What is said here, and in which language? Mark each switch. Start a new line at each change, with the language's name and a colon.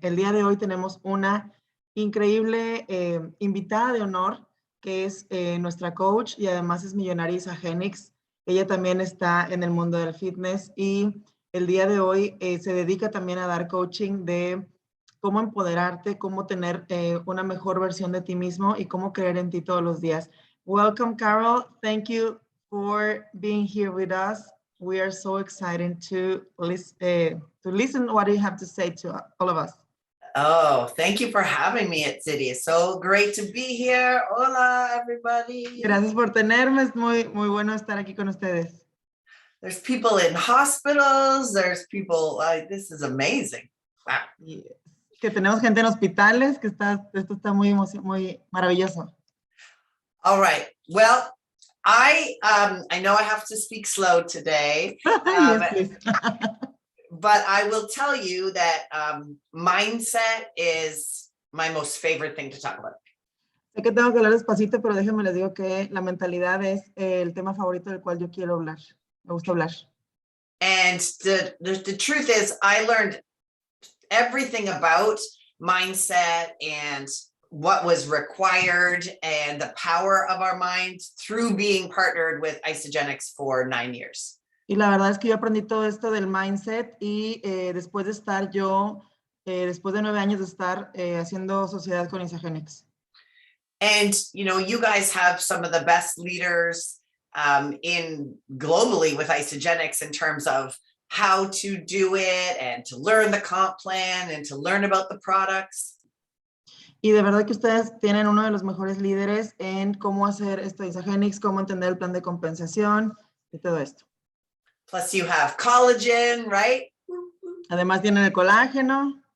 Spanish: El día de hoy tenemos una increíble invitada de honor, que es nuestra coach y además es millonaria Isa Genix. Ella también está en el mundo del fitness y el día de hoy se dedica también a dar coaching de cómo empoderarte, cómo tener una mejor versión de ti mismo y cómo creer en ti todos los días.
English: Welcome, Carol. Thank you for being here with us. We are so excited to listen what you have to say to all of us. Oh, thank you for having me at City. It's so great to be here. Hola, everybody.
Spanish: Gracias por tenerme. Es muy bueno estar aquí con ustedes.
English: There's people in hospitals. There's people, this is amazing. Wow. Yes.
Spanish: Que tenemos gente en hospitales, que esto está muy maravilloso.
English: All right. Well, I know I have to speak slow today. Yes, please. But I will tell you that mindset is my most favorite thing to talk about.
Spanish: Sé que tengo que hablar despacito, pero déjenme les digo que la mentalidad es el tema favorito del cual yo quiero hablar. Me gusta hablar.
English: And the truth is, I learned everything about mindset and what was required and the power of our mind through being partnered with Isagenix for 9 years.
Spanish: Y la verdad es que yo aprendí todo esto del mindset y después de estar después de 9 años de estar haciendo sociedad con Isagenix.
English: And, you guys have some of the best leaders in globally with Isagenix in terms of how to do it and to learn the comp plan and to learn about the products.
Spanish: Y de verdad que ustedes tienen uno de los mejores líderes en cómo hacer esto de Isagenix, cómo entender el plan de compensación y todo esto.
English: Plus you have collagen, right?
Spanish: Además tienen el colágeno.